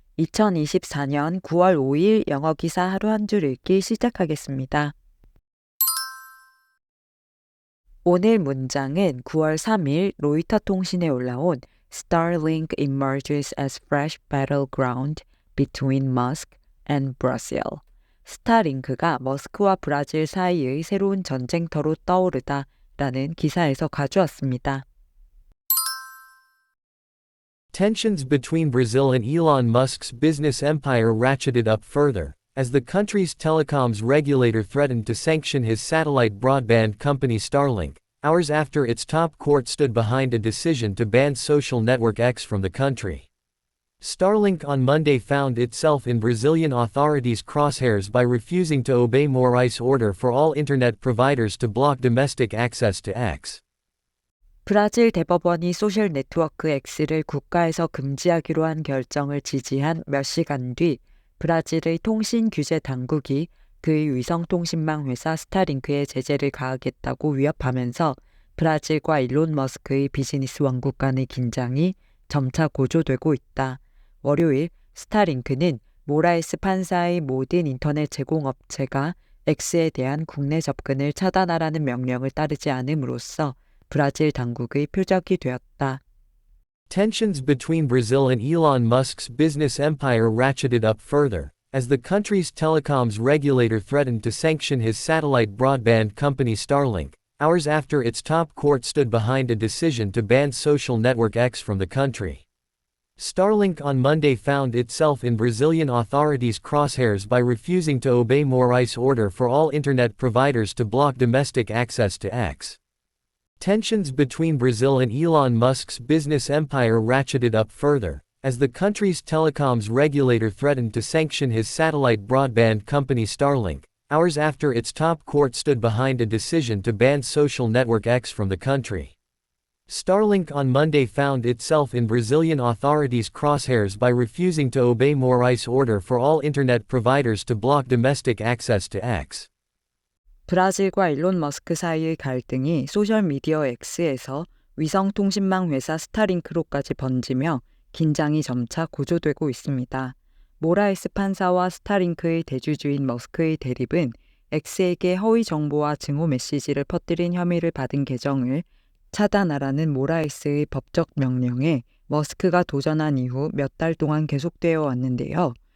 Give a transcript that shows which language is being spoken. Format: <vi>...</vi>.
<ko>2024년 9월 5일 영어 기사 하루 한 줄 읽기 시작하겠습니다. 오늘 문장은 9월 3일 로이터 통신에 올라온</ko> <en>Starlink emerges as fresh battleground between Musk and Brazil.</en> <ko>스타링크가 머스크와 브라질 사이의 새로운 전쟁터로 떠오르다 라는 기사에서 가져왔습니다.</ko> <en>Tensions between Brazil and Elon Musk's business empire ratcheted up further, as the country's telecoms regulator threatened to sanction his satellite broadband company Starlink, hours after its top court stood behind a decision to ban social network X from the country. Starlink on Monday found itself in Brazilian authorities' crosshairs by refusing to obey Moraes' order for all internet providers to block domestic access to X.</en> <ko>브라질 대법원이 소셜 네트워크 X를 국가에서 금지하기로 한 결정을 지지한 몇 시간 뒤 브라질의 통신 규제 당국이 그의 위성통신망 회사 스타링크에 제재를 가하겠다고 위협하면서 브라질과 일론 머스크의 비즈니스 왕국 간의 긴장이 점차 고조되고 있다. 월요일 스타링크는 모라에스 판사의 모든 인터넷 제공업체가 X에 대한 국내 접근을 차단하라는 명령을 따르지 않음으로써 브라질 당국의 표적이 되었다.</ko> <en>Tensions between Brazil and Elon Musk's business empire ratcheted up further, as the country's telecoms regulator threatened to sanction his satellite broadband company Starlink, hours after its top court stood behind a decision to ban social network X from the country. Starlink on Monday found itself in Brazilian authorities' crosshairs by refusing to obey Moraes' order for all internet providers to block domestic access to X. Tensions between Brazil and Elon Musk's business empire ratcheted up further, as the country's telecoms regulator threatened to sanction his satellite broadband company Starlink, hours after its top court stood behind a decision to ban social network X from the country. Starlink on Monday found itself in Brazilian authorities' crosshairs by refusing to obey Moraes' order for all internet providers to block domestic access to X.</en> <ko>브라질과 일론 머스크 사이의 갈등이 소셜미디어 X에서 위성통신망 회사 스타링크로까지 번지며 긴장이 점차 고조되고 있습니다. 모라에스 판사와 스타링크의 대주주인 머스크의 대립은 X에게 허위 정보와 증오 메시지를 퍼뜨린 혐의를 받은 계정을 차단하라는 모라에스의 법적 명령에 머스크가 도전한 이후 몇 달 동안 계속되어 왔는데요.</ko>